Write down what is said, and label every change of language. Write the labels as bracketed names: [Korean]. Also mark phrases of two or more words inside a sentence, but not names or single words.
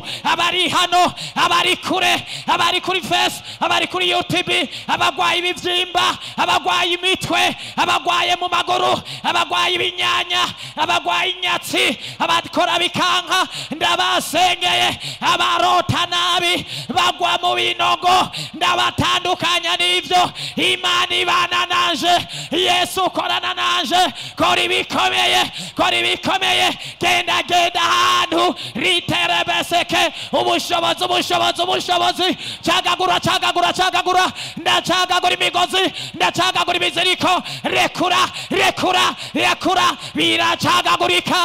[Rundi] Abari hano, abari kure, abari kuri Face, abari kuri YouTube, abagwaye ibivyimba, abagwaye imitwe, abagwaye mu maguru, abagwaye ibinyanya, abagwaye inyatsi, abakora bikanka, ndabasengeye. Abarota nabi, bagwa mu binogo, ndabatandukanya n'ivyo. Imana ibana nanje, Yesu korana nanje. Kora ibikomeye, kora ibikomeye. Genda, genda ahantu, riterebeseke. Ubushobozi, ubushobozi, ubushobozi. Cagagura, cagagura, cagagura. Ndacagagura imigozi, ndacagagura ibiziriko. Rekura, rekura, rekura. Biracagagurika.